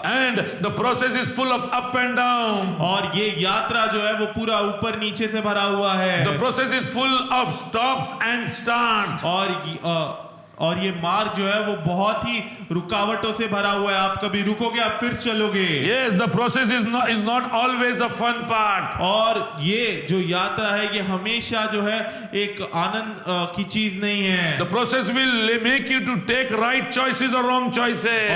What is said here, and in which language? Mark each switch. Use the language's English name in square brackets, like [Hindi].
[English] And the process is full of up and down. [Hindi] और ये यात्रा जो है वो पूरा ऊपर नीचे से भरा हुआ है। [English] The process is full of stops and start. [Hindi] और ये मार्ग जो है वो बहुत ही रुकावटों से भरा हुआ है। आप कभी रुकोगे, आप फिर चलोगे। [English] Yes, the process is not always a fun part. [Hindi] और ये जो यात्रा है ये हमेशा जो है एक आनंद की चीज नहीं है। [English] The process will make you to take right choices or wrong choices.